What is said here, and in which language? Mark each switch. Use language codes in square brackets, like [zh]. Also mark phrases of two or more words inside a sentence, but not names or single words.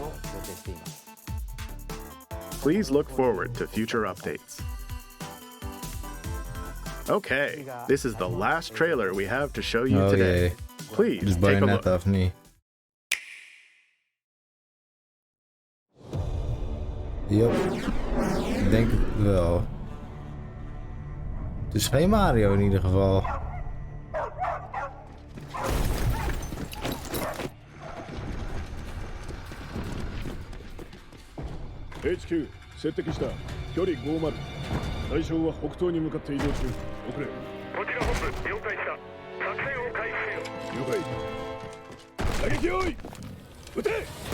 [en] Please look forward to future updates. Okay, this is the last trailer we have to show you today. Please take a look. Yep, [nl] ik denk het wel. Het is geen Mario in ieder geval. [ja] HQ 接敵した距離50対象は北東に向かって移動中遅れこちら本部了解した作戦を開始せよ了解打撃用意撃て